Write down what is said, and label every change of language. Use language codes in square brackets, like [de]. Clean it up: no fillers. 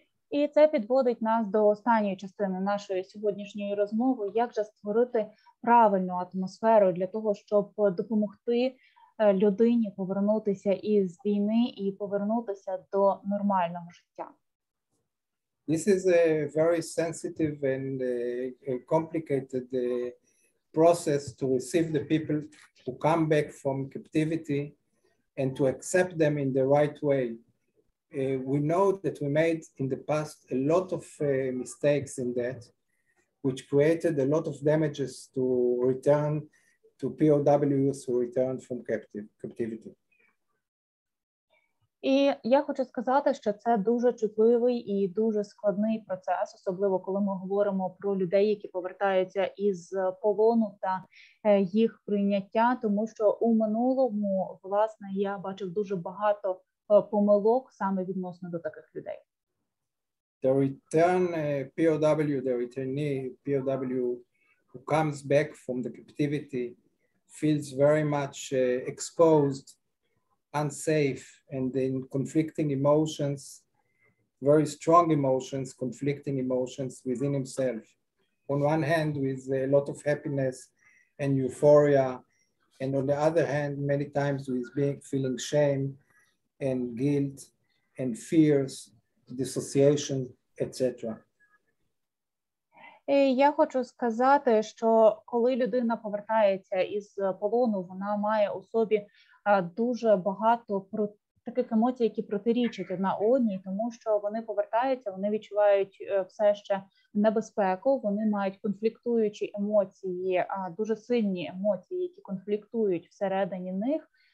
[uk] І це підводить нас до останньої частини нашої сьогоднішньої розмови, як же створити правильну атмосферу для того, щоб допомогти людині повернутися із війни і повернутися до нормального життя. [en] This is a very sensitive and complicated process to receive the people who come back from captivity and to accept them in the right way. We know that we made in the past a lot of mistakes in that, which created a lot of damages to return to POWs who returned from captivity. [uk] І я хочу сказати, що це дуже чутливий і дуже складний процес, особливо коли ми говоримо про людей, які повертаються із полону та їх прийняття, тому що у минулому, власне, я бачив дуже багато помилок саме відносно до таких людей. [en] The return the returnee POW who comes back from the captivity feels very much exposed, unsafe, and in conflicting emotions, very strong emotions, conflicting emotions within himself. On one hand, with a lot of happiness and euphoria, and on the other hand, many times with feeling shame and guilt and fears, dissociation, etc. [uk] І я хочу сказати, що коли людина повертається із полону, вона має у собі дуже багато таких емоцій, які протирічать одна одній, тому що вони повертаються, вони відчувають все ще небезпеку, вони мають конфліктуючі емоції, дуже сильні емоції, які конфліктують всередині них.